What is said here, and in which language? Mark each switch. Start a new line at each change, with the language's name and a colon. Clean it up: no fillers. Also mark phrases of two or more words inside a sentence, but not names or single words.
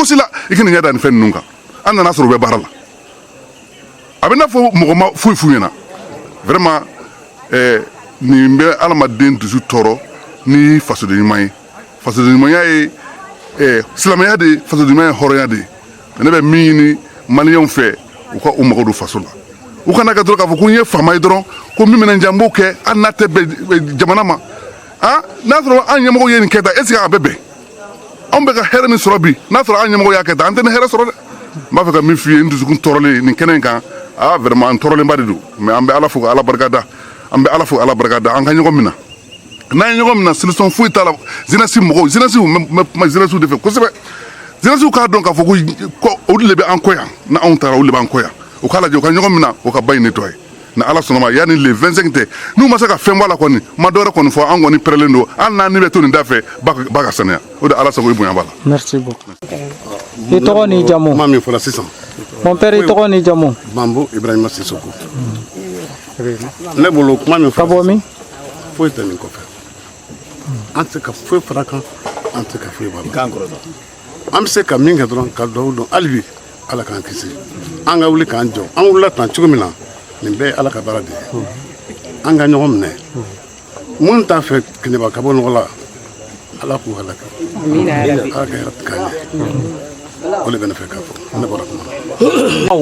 Bambara: si la i ka nin ɲɛ da nin fɛn ninnu kan an nana sɔrɔ u bɛ baara la a bɛ n'a fɔ mɔgɔ ma foyi f'u ɲɛna vraiment nin bɛ adamaden dusu tɔɔrɔ ni fasoden ɲuman ye fasoden ɲumanya ye silamɛya de ye fasoden ɲuman ye hɔrɔnya de ye ne bɛ min ɲini maliyɛnw fɛ u ka u mago don faso la u kana kɛ dɔrɔn k'a fɔ ko n ye faama ye dɔrɔn ko min minɛ n b'o kɛ hali n'a tɛ bɛn jamana ma n'a sɔrɔ an ɲɛmɔgɔ ye nin kɛ tan
French: est ce que
Bambara: a bɛ bɛn anw bɛ ka hɛrɛ min sɔrɔ bi n'a sɔrɔ an ɲɛmɔgɔ y'a kɛ tan an tɛ nin hɛrɛ sɔrɔ dɛ n b'a fɛ ka min f'i ye n dusukun tɔɔrɔlen nin kɛnɛ in kan vraiment n tɔɔrɔlenba de don mais an bɛ ala fo ka ala barika da an bɛ ala fo ala barika da an ka ɲɔgɔn minɛ n'an ye ɲɔgɔn minɛ solution foyi t'a la jeunesse mɔgɔw jeunesse de fɛ kosɛbɛ jeunesse k'a dɔn k'a fɔ ko olu de bɛ an kɔ yan ni anw taara olu de b'an kɔ yan u k'a lajɛ u ka ɲɔgɔn minɛ u ka ba in nettoyer ni ala sɔnna ma yanni le 25 tɛ n'u ma se ka fɛn bɔ a la kɔni ma dɔwɛrɛ kɔni fɔ an kɔni pɛrɛlen don hali n'an ni bɛ to nin da fɛ ba ka sanuya o de ala sago i bonya b'a la.
French: Merci beaucoup.
Bambara: I tɔgɔ ni jamu. Kuma min fɔra sisan.
French: Mon père
Bambara: i tɔgɔ ni jamu. Mambo Ibrahima Sissoko. Ne bolo kuma min fɔra. Ka bɔ min? Foyi tɛ nin kɔfɛ. An tɛ se ka foyi fara kan an tɛ se ka foyi b'a la. An bɛ se ka min kɛ dɔrɔn ka dugawu dɔn hali bi ala k'an kisi an ka wuli k'an jɔ an wulila tan cogo min na nin bɛɛ ye ala ka baara de ye an ka ɲɔgɔn minɛ minnu t'a fɛ Keɲeba ka bɔ nɔgɔ la ala k'u halaka ala ka hɛrɛ k'an ye o de bɛ ne fɛ k'a fɔ ne bɔra kuma na.